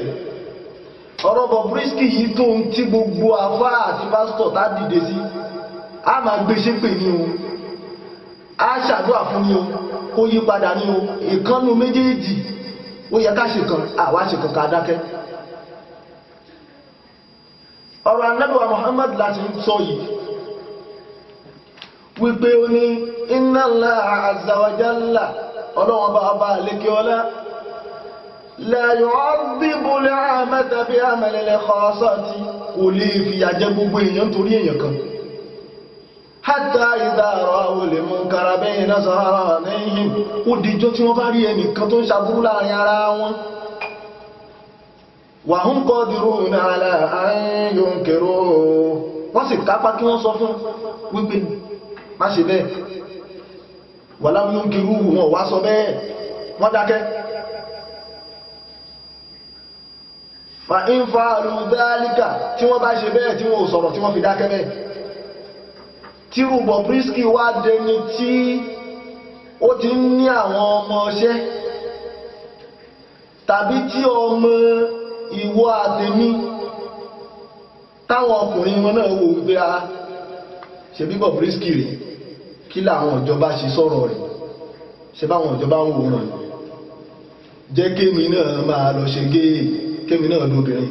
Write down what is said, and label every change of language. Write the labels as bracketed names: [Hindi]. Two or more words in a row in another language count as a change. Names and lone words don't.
[Yoruba] Ọ̀rọ̀ Bobrisky yìí tó ń tí gbogbo àfáà àti pásítọ̀ tá dìde sí, a máa gbé ṣépè ní o, a ṣàdúrà fún ní o, kó yí padà ní o, ìkánnú méjèèjì ó yẹ ká ṣe kan, àwa ṣe kan ká dákẹ́. Ọ̀rọ̀ Ànábì wa Muhammad láti sọ yìí wípé ó ní [Arabic] إن الله عز وجل [Yoruba] Ọlọ́run bá àlékíọlá [Arabic] لا يعذب العامة بعمل الخاصة, [Yoruba] kò lè fìyà jẹ gbogbo èèyàn torí èèyàn kan. [Arabic] حتى إذا رأوا المنكر بين ظهرانيهم, [Yoruba] ó dìjọ́ tí wọ́n bá rí ẹnìkan tó ń ṣàbúrú láàrin ara wọn. [Arabic] وهم قادرون على أن ينكروه, [Yoruba] wọ́n sì kápá kí wọ́n sọ fún wípé má ṣe bẹ́ẹ̀. [Arabic] ولم ينكروه, [Yoruba] wọn wá sọ bẹ́ẹ̀, wọ́n dákẹ́. [Arabic] فإن فعلوا ذلك, [Yoruba] tí wọ́n bá ṣe bẹ́ẹ̀ tí wọ́n ò sọ̀rọ̀ tí wọ́n fi dákẹ́ bẹ́ẹ̀. Tírú Bobrisky wá dẹni tí ó ti ń ní àwọn ọmọọṣẹ́, tàbí tí ọmọ ìwọ àtẹ̀mí táwọn ọkùnrin wọn náà wò wípé a ṣe bí Bobrisky rẹ̀, kí làwọn ìjọba ṣe sọ̀rọ̀ rẹ̀, ṣe báwọn ìjọba ń wòran, jẹ́ kémi náà máa lọ ṣe géè, kémi náà lóbìnrin.